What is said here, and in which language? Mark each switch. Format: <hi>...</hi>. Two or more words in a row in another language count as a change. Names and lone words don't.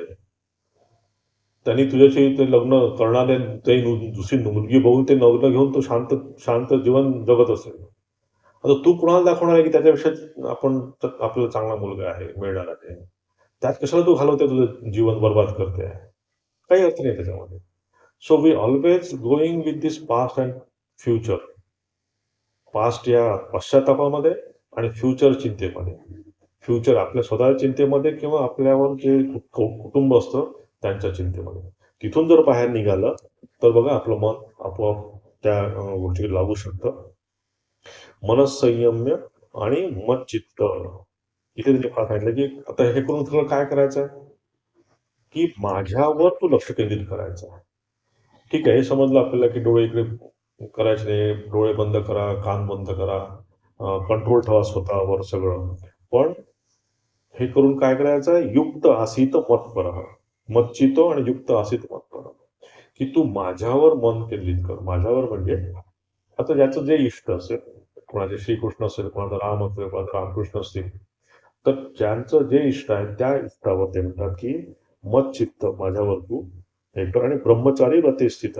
<mr>त्यांनी तुझ्याशी ते लग्न करणारे ते दुसरी मुलगी बघून ते लग्न घेऊन तो शांत शांत जीवन जगत असेल. आता तू कुणाला दाखवणार आहे, की त्याच्यापेक्षा आपल्याला चांगला मुलगा आहे, मिळणार आहे. त्यात कशाला तू घालवते तुझं जीवन बरबाद करते आहे. काही अर्थ नाही त्याच्यामध्ये.</mr> <en>So we always going with this past and future.</en> <mr>पास्ट या पश्चात्तापामध्ये आणि फ्युचर चिंतेमध्ये. फ्युचर आपल्या स्वतःच्या चिंतेमध्ये किंवा आपल्यावर जे कुटुंब असतं त्यांच्या चिंतेमध्ये. तिथून जर बाहेर निघालं, तर बघा आपलं मन आपोआप त्या गोष्टीकडे लागू शकतं.</mr> <sa>मनःसंयम्य आणि मच्चित्त.</sa> <mr>इथे त्यांनी फार सांगितलं, की आता हे करून तुला काय करायचं आहे, की माझ्यावर तू लक्ष केंद्रित करायचं आहे. ठीक आहे, हे समजलं आपल्याला, की डोळे इकडे करायचे नाही, डोळे बंद करा, कान बंद करा, कंट्रोल ठेवा स्वतःवर सगळं. पण हे करून काय करायचं आहे,</mr> <sa>युक्त आसीत मत्परः. मच्चित्तो आणि युक्त आसीत मत्परः.</sa> <mr>की तू माझ्यावर मन केंद्रित कर. माझ्यावर म्हणजे आता ज्याचं जे इष्ट असेल, कोणाचे श्रीकृष्ण असेल, कोणाचा राम असेल, कोणाचा रामकृष्ण असतील, तर ज्यांचं जे इष्ट आहे त्या इष्टावर ते म्हणतात, की मच्चित्त माझ्यावर तू हे कर आणि</mr> <sa>ब्रह्मचारी रते स्थित.</sa>